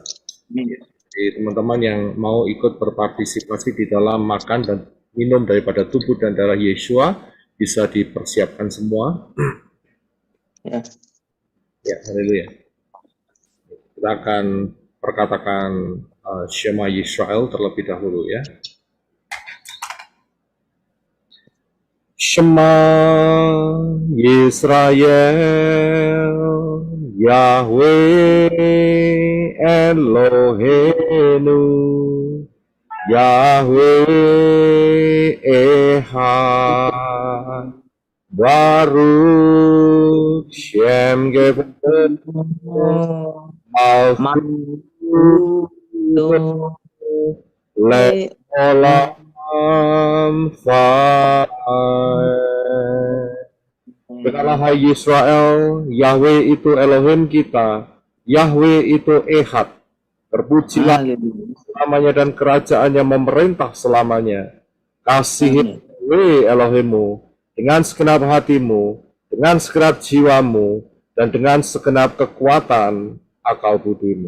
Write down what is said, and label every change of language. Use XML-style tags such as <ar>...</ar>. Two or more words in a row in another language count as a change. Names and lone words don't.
<id>Jadi teman-teman yang mau ikut berpartisipasi di dalam makan dan minum daripada tubuh dan darah Yeshua bisa dipersiapkan semua. Ya. Ya, haleluya. Kita akan perkatakan Shema Yisrael terlebih dahulu ya.</id> <he>שמע ישראל יהוה אלוהינו יהוה אחד ברוך שם גבורה מלכות לעולם</he> <id>Berkatalah hai Yisrael, Yahweh itu Elohim kita, Yahweh itu Ehad. Terpujilah selamanya dan kerajaannya memerintah selamanya. Kasihi Yahweh Elohimmu dengan segenap hatimu, dengan segenap jiwamu, dan dengan segenap kekuatan akal budimu.</id>